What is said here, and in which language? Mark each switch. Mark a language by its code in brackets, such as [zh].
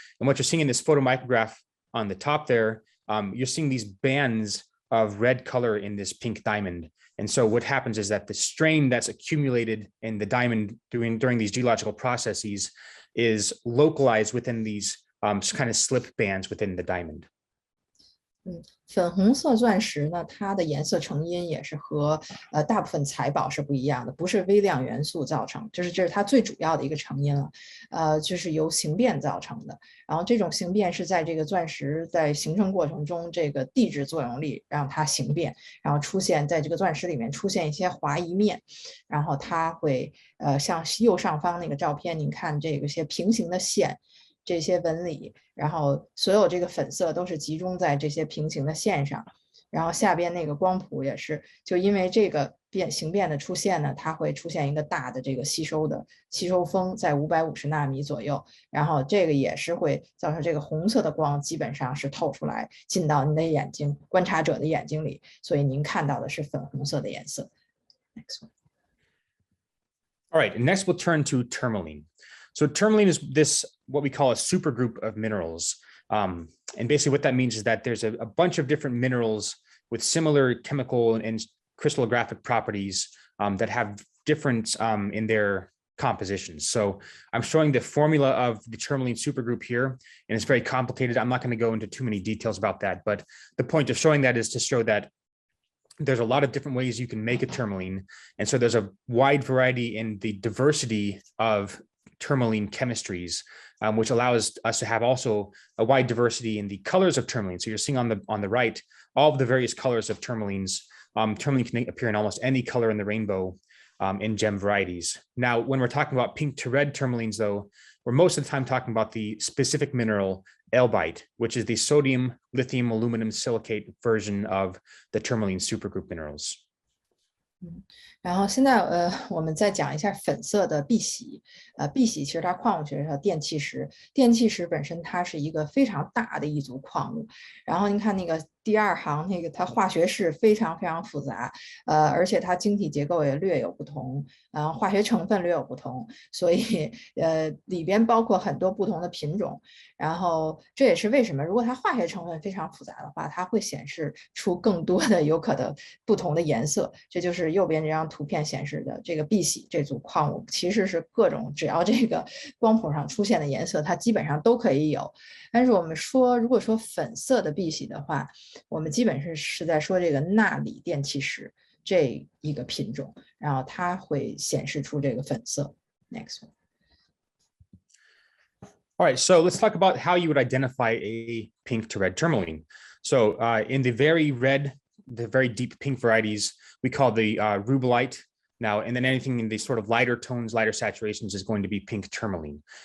[en] And what you're seeing in this photomicrograph on the top there, you're seeing these bands of red color in this pink diamond. And so what happens is that the strain that's accumulated in the diamond during these geological processes is localized within these kind of slip bands within the diamond. [zh] 粉红色钻石呢，它的颜色成因也是和大部分财宝是不一样的，不是微量元素造成，这是它最主要的一个成因了，就是由形变造成的。然后这种形变是在这个钻石在形成过程中，这个地质作用力让它形变，然后出现在这个钻石里面出现一些滑移面，然后它会像右上方那个照片，您看这个些平行的线。这些纹理，然后所有这个粉色都是集中在这些平行的线上，然后下边那个光谱也是，就因为这个形变的出现呢，它会出现一个大的这个吸收峰在550纳米左右，然后这个也是会造成这个红色的光基本上是透出来进到你的眼睛，观察者的眼睛里，所以您看到的是粉红色的颜色。 [en] Next one. All right, and next we'll turn to tourmaline. So tourmaline is this, what we call a supergroup of minerals. And basically what that means is that there's a bunch of different minerals with similar chemical and crystallographic properties that have difference in their compositions. So I'm showing the formula of the tourmaline supergroup here, and it's very complicated. I'm not going to go into too many details about that, but the point of showing that is to show that there's a lot of different ways you can make a tourmaline. And so there's a wide variety in the diversity of tourmaline chemistries, which allows us to have also a wide diversity in the colors of tourmaline. So you're seeing on the right, all of the various colors of tourmalines. Tourmaline can appear in almost any color in the rainbow in gem varieties. Now, when we're talking about pink to red tourmalines, though, we're most of the time talking about the specific mineral elbite, which is the sodium, lithium, aluminum silicate version of the tourmaline supergroup minerals. [zh] 然后现在我们再讲一下粉色的碧玺。碧玺其实它矿物学上电气石，电气石本身它是一个非常大的一组矿物。然后您看那个第二行那个，它化学式非常非常复杂，而且它晶体结构也略有不同，化学成分略有不同，所以里边包括很多不同的品种。然后这也是为什么如果它化学成分非常复杂的话，它会显示出更多的有可能不同的颜色。这就是右边这张图片显示的这个碧玺这组矿物，其实是各种只要这个光谱上出现的颜色，它基本上都可以有。但是我们说，如果说粉色的碧玺的话，我们基本是在说这个钠锂电气石这一个品种，然后它会显示出这个粉色。 [en] Next one. All right, so let's talk about how you would identify a pink to red tourmaline. So in the very deep pink varieties, we call the rubellite. Now, and then anything in the sort of lighter tones, lighter saturations is going to be pink tourmaline.